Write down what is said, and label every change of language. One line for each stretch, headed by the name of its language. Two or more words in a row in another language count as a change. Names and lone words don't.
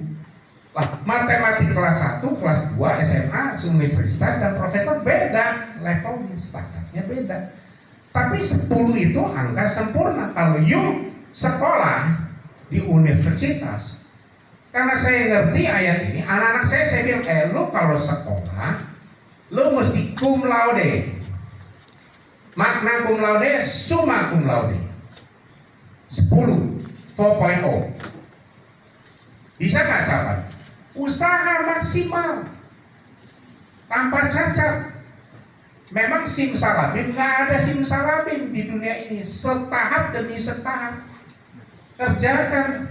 Indonesian: Lah, matematik kelas 1, kelas 2, SMA, universitas dan profesor beda levelnya, standarnya beda. Tapi 10 itu angka sempurna. Kalau yuk sekolah di universitas, karena saya ngerti ayat ini, anak-anak saya bilang, lu kalau sekolah, lu mesti
Latin: cum laude. Magna cum laude, summa cum laude.
Indonesian: 10, 4.0. Bisa nggak capai? Usaha maksimal, tanpa cacat. Memang simsalabim, nggak ada simsalabim di dunia ini. Setahap demi setahap. Kerjakan.